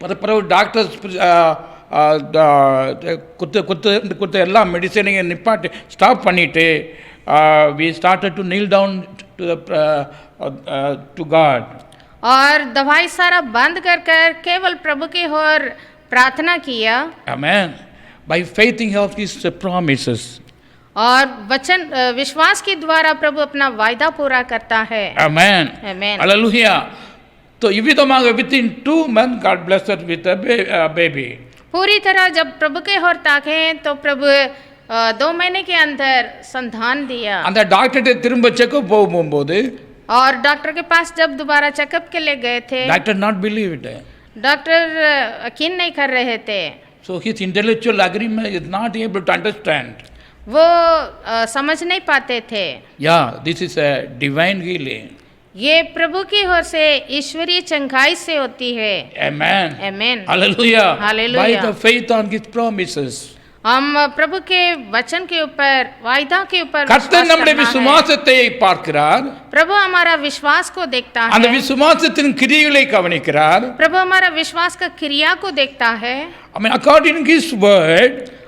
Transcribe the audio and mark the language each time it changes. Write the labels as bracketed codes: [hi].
[ta] பிறகு டாக்டர் குத்து எல்லா மெடிசனையும் நிப்பாட்டி ஸ்டாப் பண்ணிட்டு [en] we started to kneel down to God. [hi] और दवाई सारा बंद कर केवल प्रभु की ओर प्रार्थना किया. [en] Amen. By faith in his promises. [hi] और वचन विश्वास के द्वारा प्रभु अपना वायदा पूरा करता है. [en] Amen. Amen. Hallelujah. तो इविधமாக within 2 months God blessed her with a baby. [hi] पूरी तरह जब प्रभु के ओर ताके तो प्रभु 2 महीने के अंदर संतान दिया. [ta] அந்த டாக்டர்கிட்ட திரும்ப செக்அப் போகும்போது, [hi] और डॉक्टर के पास जब दोबारा चेकअप के लिए गए थे, [en] Doctor not believe it. [hi] Doctor यकीन नहीं कर रहे थे. [en] So his intellectual agreement is not able to understand. [hi] वो समझ नहीं पाते थे. [en] Yeah, this is a divine healing. [hi] ये प्रभु की ओर से ईश्वरीय चंगाई से होती है. [en] Amen. Amen. Hallelujah. Hallelujah. By the faith on his promises. [hi] हम प्रभु के वचन के ऊपर, वायदा के ऊपर [ta] கர்த்தர் நம்முடைய விசுவாசத்தை பார்க்கிறார். [hi] प्रभु हमारा विश्वास को देखता है. [ta] அந்த விசுவாசத்தின் கிரியைகளை கவனிக்கிறார். [hi] प्रभु हमारा विश्वास का क्रिया को देखता है. [en] I mean according to his word.